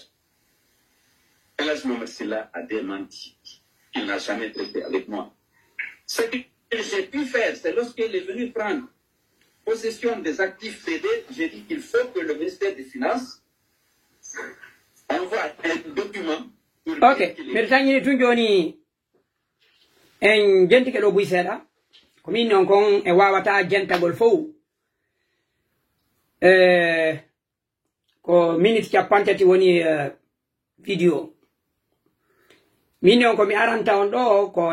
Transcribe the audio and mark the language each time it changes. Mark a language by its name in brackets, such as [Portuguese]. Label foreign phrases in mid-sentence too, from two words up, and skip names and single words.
[French] El Hadj Mohamed Sylla a démenti qu'il n'a jamais traité avec moi. Ce que j'ai pu faire, c'est lorsqu'il est venu prendre possession des actifs cédés, j'ai dit qu'il faut que le ministère des Finances envoie un document. [Fula] Ok, mertani tunjoni en jenti ke do buy seda ko min non kon e wawata jentagol fow ko minute capantati woni video min non ko mi aranta on do ko